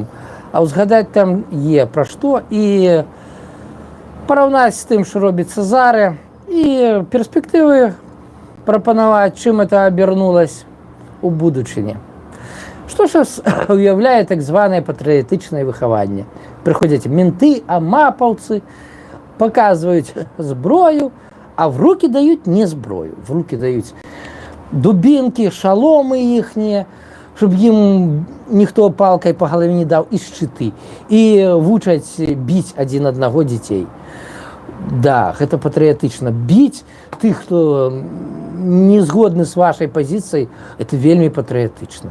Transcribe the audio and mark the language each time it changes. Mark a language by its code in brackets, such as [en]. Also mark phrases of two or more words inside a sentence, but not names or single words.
[be] А ўзгадаць там пра што і параўнаць з тым, што робіцца зараз, і перспектывы прапанаваць, чым это абярнулася у будучыні. Што ж уяўляе так званае патрыятычнае выхаванне? Прыходзяць менты, амапаўцы, паказваюць зброю, а в руки даюць не зброю. В руки даюць дубінкі, шаломы іхнія, щоб ім ніхто палкай па галаве не даў, і шчыты. І вучаць біць адзін аднаго дзяцей. Да, гэта патрыятычна. Біць тых, хто не згодны з вашай пазіцыяй, это вельмі патрыятычна.